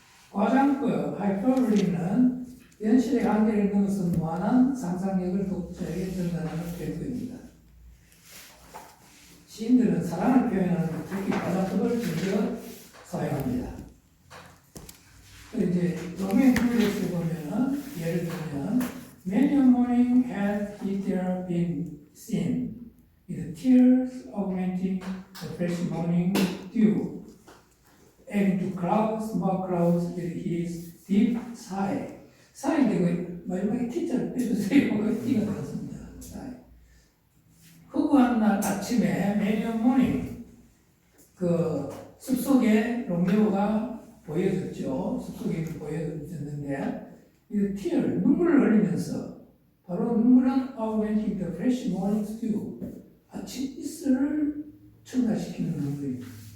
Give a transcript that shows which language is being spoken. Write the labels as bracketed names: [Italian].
[Korean] 과장법 하이퍼블리는 현실의 한계를 넘어서 무한한 상상력을 독자에게 전달하는 별도입니다. 시인들은 사랑을 표현하는 특히 과장법을 즐겨 사용합니다. 이제 로미오 앤 줄리엣을 보면은 예를 들면 [English] Many a morning had there been seen with tears augmenting the fresh morning dew, adding to clouds, more clouds with his deep sigh. [Korean] 사인데 그 마지막에 T자를 빼주세요. 그 T가 들었습니다. 허구한 날 아침에 [English] Many a morning [Korean] 그 숲속에 로미오가 보여졌죠. 숲속에 보여졌는데 이 tear 눈물을 흘리면서 바로 눈물은 [English] augmenting the fresh morning dew [Korean] 아침 이슬을 첨가시키는 눈물입니다.